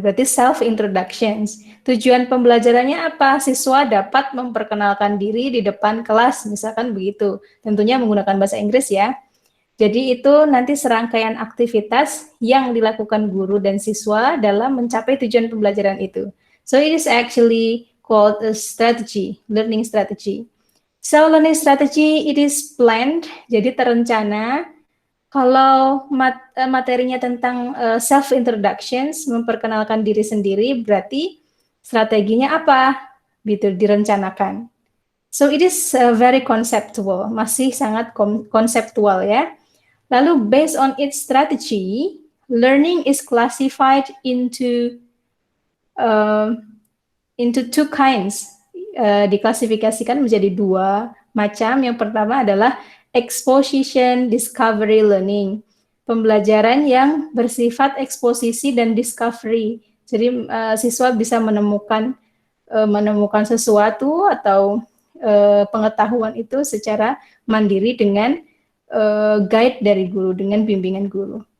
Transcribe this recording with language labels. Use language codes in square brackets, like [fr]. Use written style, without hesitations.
[id] Berarti self introductions. Tujuan pembelajarannya apa? Siswa dapat memperkenalkan diri di depan kelas, misalkan begitu. Tentunya menggunakan bahasa Inggris ya. Jadi itu nanti serangkaian aktivitas yang dilakukan guru dan siswa dalam mencapai tujuan pembelajaran itu. [en] So it is actually called a strategy, learning strategy. So learning strategy it is planned, [id] jadi terencana. Kalau materinya tentang self introductions, memperkenalkan diri sendiri, berarti strateginya apa? Gitu direncanakan. [en] So it is very conceptual, [id] masih sangat konseptual ya. [en] Lalu based on its strategy, learning is classified into two kinds. [id] Diklasifikasikan menjadi dua macam. Yang pertama adalah exposition discovery learning, pembelajaran yang bersifat eksposisi dan discovery. Jadi siswa bisa menemukan sesuatu atau pengetahuan itu secara mandiri dengan guide dari guru, dengan bimbingan guru.